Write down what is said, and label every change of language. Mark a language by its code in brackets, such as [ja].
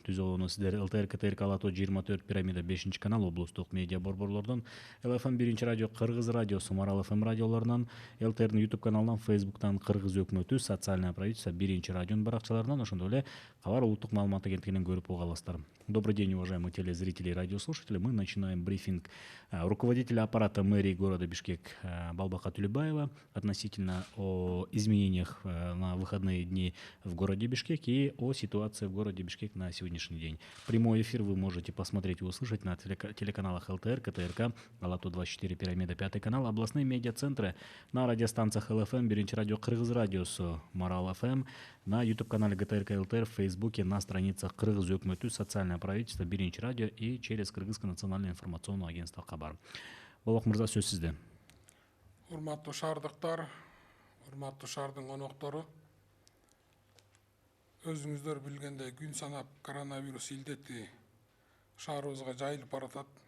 [ky] Түз жолуну сиздер ЛТР КТРК Ала-Тоо 24 Пирамида 5 канал облустук медиа борборлордон, ЛФМ 1 радио, Кыргыз радиосу, Марал ФМ радиолорунан, ЛТРдин YouTube каналынан, Facebooктан, Кыргыз өкмөтү, социальное правительство 1 радионун баракчаларынан, ошондой эле Кабар улуттук маалымат агенттигинен көрүп уга аласыздар. [ru] Добрый день, уважаемые телезрители и радиослушатели. Мы начинаем брифинг руководителя аппарата мэрии города Бишкек Балбака Төлөбаева относительно о изменениях на выходные дни в городе Бишкек и о ситуации в городе Бишкек на сегодняшний день. Прямой эфир вы можете посмотреть и услышать на телеканалах ЛТР, КТРК, Ала-Тоо 24, Пирамида 5 канал, областные медиацентры, на радиостанциях ЛФМ, 1 радио, Кыргыз радиосу, Марал ФМ, на YouTube-канале ГТРК ЛТР, в Фейсбуке, на страницах Кыргыз өкмөтү, социальное правительство, 1 радио и через Кыргызское национальное информационное агентство Кабар. [ky] Балбак мырза, сөз сизде. Урматтуу шаардыктар, урматтуу шаардын коноктору, өзүңүздөр билгендей күн санап коронавирус илдети шаарыбызга жайылып баратат.